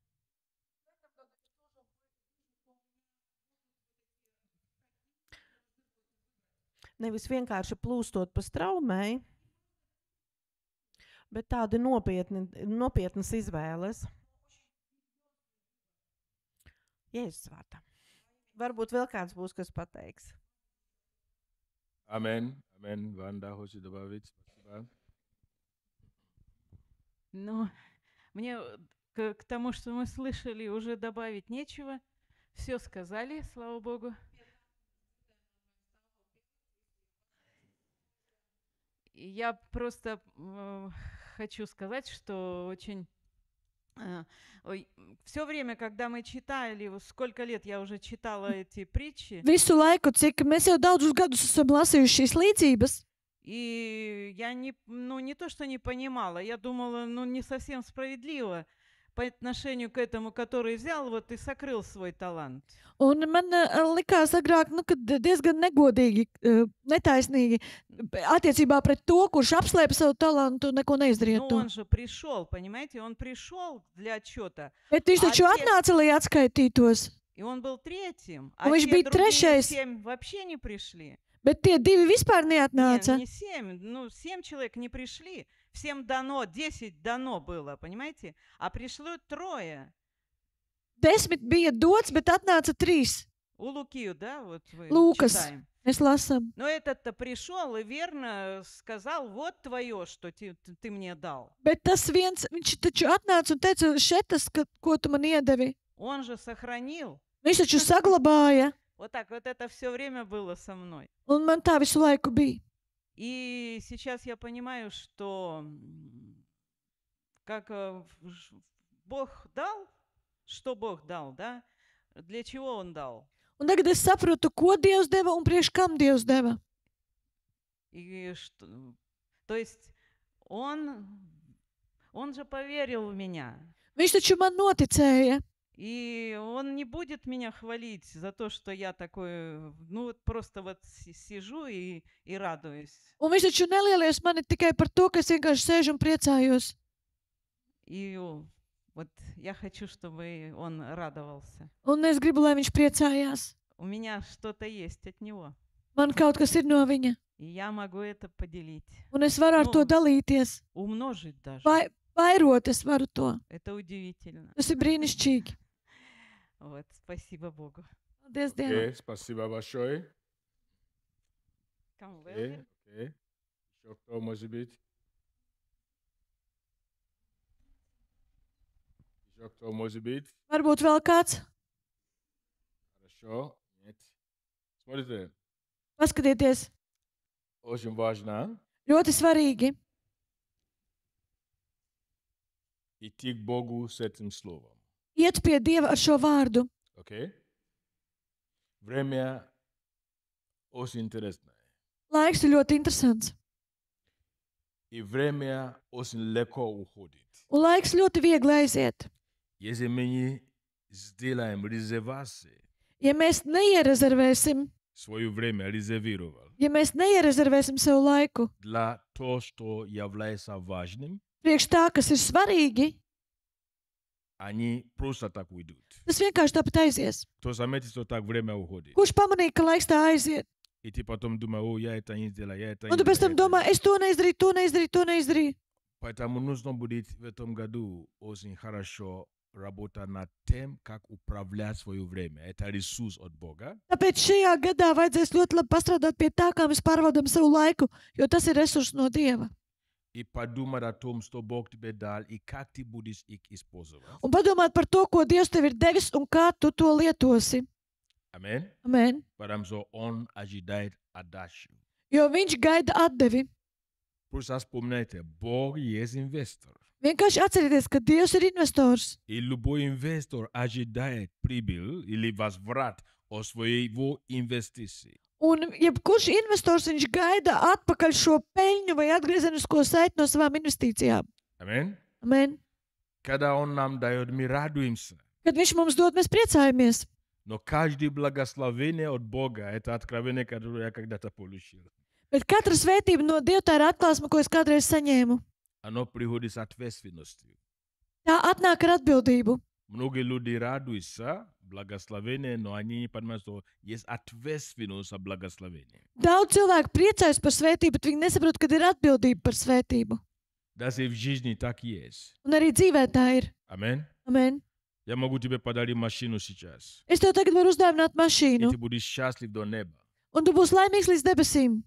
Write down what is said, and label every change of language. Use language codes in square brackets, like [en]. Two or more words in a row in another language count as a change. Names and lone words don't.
[lv] Nevis vienkārši plūstot pa straumei, bet tādi nopietnas izvēles. Jēzus vārdā. Varbūt vēl kāds būs, kas pateiks. [ru] Amen. Amen. Ванда хочет добавить. Спасибо. Ну, мне к тому, что мы слышали, уже добавить нечего. Все сказали, слава Богу. И я просто хочу сказать, что очень... все время, когда мы читали, сколько лет я уже читала эти притчи. [lv] Visu laiku, cik mēs jau daudzus gadus esam lasījuši šīs līdzības. [ru] И я не то, что не понимала, я думала, не совсем справедливо по отношению к этому, который взял вот и сокрыл свой талант. [lv] Un man likās agrāk, ka diezgan negodīgi, netaisnīgi attiecībā pret to, kurš apslēpa savu talantu un neko neizdarīja to. [ru] Он же пришел, понимаете, он пришел для отчета. [lv] Bet viņš taču atnāca, lai atskaitītos. [ru] И он был третьим, а [lv] viņš [ru] те [lv] bija [ru] другие [lv] trešais. [ru] 7 вообще не пришли. [lv] Bet tie divi vispār neatnāca. [ru] Не 7, 7 человек не пришли. Всем дано, 10 дано было, понимаете? А пришло 3. [lv] 10 bija dots, bet atnāca 3. [ru] У Луки, да, вот вы Лукас. читаем. [lv] Mēs lasām. [ru] Но этот-то пришел и верно сказал, вот твое, что ты мне дал. [lv] Bet tas viens, viņš taču atnāca un teica, šetas, ko tu man iedevi. [ru] Он же сохранил. [lv] Viņš taču saglabāja. [ru] Вот так, вот это все время было со мной. [lv] Un man tā visu laiku bija. [ru] И сейчас я понимаю, что как Бог дал, что Бог дал, да? Для чего Он дал? [lv] Un tagad es saprotu, ko Dievs deva un priekš kam Dievs deva. [ru] И что, то есть Он же поверил в меня. [lv] Viņš taču man noticēja. [ru] И он не будет меня хвалить за то, что я такой, ну вот просто вот сижу и радуюсь. [lv] Un viņš taču nelielies mani tikai par to, ka es vienkārši sēžu un priecājos. [ru] И вот я хочу, чтобы он радовался. [lv] Un es gribu, lai viņš priecājās. [ru] У меня что-то есть от него. [lv] Man kaut kas ir no viņa, [ru] И я могу это поделить. [lv] un es varu ar to Nu. dalīties. [ru] Умножить даже. [lv] Vairot es varu to. [ru] Это удивительно. [lv] Tas ir brīnišķīgi. [ru] Вот, спасибо Богу. [lv] Paldies Dievam. [ru] Okay, спасибо большое. Кому [en] Okay, okay. [ru] Еще кто может быть? Еще кто может быть? [lv] Varbūt vēl kāds. [ru] Хорошо. Нет. Смотрите, [lv] Paskatieties, [ru] очень важно [lv] ļoti svarīgi [ru] идти к Богу с этим словом. [lv] iet pie Dieva ar šo vārdu. [ru] Окей? Время очень интересное. [lv] Laiks ir ļoti interesants. [ru] И время очень легко уходит. [lv] Un laiks ļoti viegli aiziet. [ru] Если мы не сделаем резервации, [lv] Ja mēs neierezervēsim, [ru] свое время резервировал [lv] ja mēs neierezervēsim sev laiku [ru] для того, что является важным, [lv] priekš tā, kas ir svarīgi, [ru] они просто так уйдут. [lv] tas vienkārši tāpat aizies. [ru] Кто заметит, что так время уходит. [lv] Kurš pamanīja, ka laiks tā aiziet? [ru] И ты потом думаешь, о, я это не сделал, я это [lv] Un [ru] не [lv] tu pēc [ru] сделал. [lv] tam domā, es to neizdarīju, to neizdarīju, to neizdarīju. [ru] Поэтому нужно будет в этом году очень хорошо работать над тем, как управлять свое время. Это ресурс от Бога. [lv] Tāpēc šajā gadā vajadzēs ļoti labi pastrādāt pie tā, kā mēs pārvaldam savu laiku, jo tas ir resurs no Dieva. [ru] И подумать о том, что Бог тебе дал, и как ты будешь их использовать. [lv] Un padomāt par to, ko Dievs tev ir devis un kā tu to lietosi. [ru] Amen. [lv] Amen. [ru] Потому что Он ожидает отдачу. [lv] Jo viņš gaida atdevi. [ru] Просто вспомните, Бог есть инвестор. [lv] Vienkārši atcerieties, ka Dievs ir investors. [ru] И любой инвестор ожидает прибыль или возврат от своего инвестиции. [lv] Un jebkurš investors viņš gaida atpakaļ šo peļņu vai atgriezenisko saiti no savām investīcijām. [ru] Amen. [lv] Amen. [ru] Когда Он нам дает, мы радуемся. [lv] Kad viņš mums dod, mēs priecājamies. [ru] Но каждое благословение от Бога – это откровение, которое я когда-то получил. [lv] Bet katra svētība no Dieva tā ir atklāsme, ko es kādreiz saņēmu. [ru] Оно приходит с ответственностью. [lv] Tā atnāk ar atbildību. [ru] Многие люди радуются благословение, но они не понимают, что есть ответственность за благословение. [lv] Daudz cilvēku priecājas par svētību, bet viņi nesaprot, ka ir atbildība par svētību. [ru] Даже в жизни так есть. [lv] Un arī dzīvē tā ir. [ru] Amen. [lv] Amen. [ru] Я могу тебе подарить машину сейчас. [lv] Es tev tagad varu uzdāvināt [ru] И [lv] mašīnu, [ru] ты будешь счастлив до неба. [lv] un tu būsi laimīgs līdz debesīm.